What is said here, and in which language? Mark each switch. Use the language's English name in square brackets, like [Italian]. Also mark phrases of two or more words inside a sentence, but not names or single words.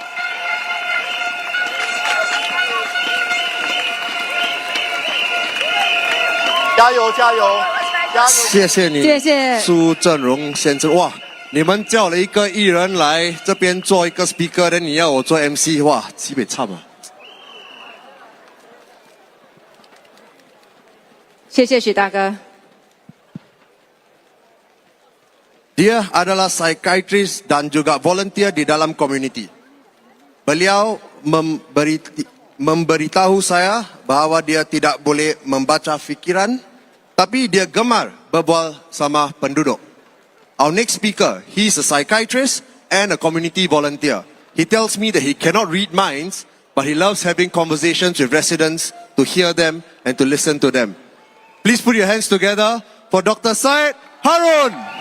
[Chinese] 加油加油加油！谢谢你，谢谢苏振荣先生。哇，你们叫了一个艺人来这边做一个 speaker， 但你要我做 MC， 哇，基本差嘛。谢谢许大哥。 [Malay] Dia adalah psychiatrist dan juga volunteer di dalam community. Beliau memberitahu saya bahawa dia tidak boleh membaca fikiran, tapi dia gemar berbual sama penduduk. [English] Our next speaker, he's a psychiatrist and a community volunteer. He tells me that he cannot read minds, but he loves having conversations with residents to hear them and to listen to them. Please put your hands together for Dr. Syed Harun.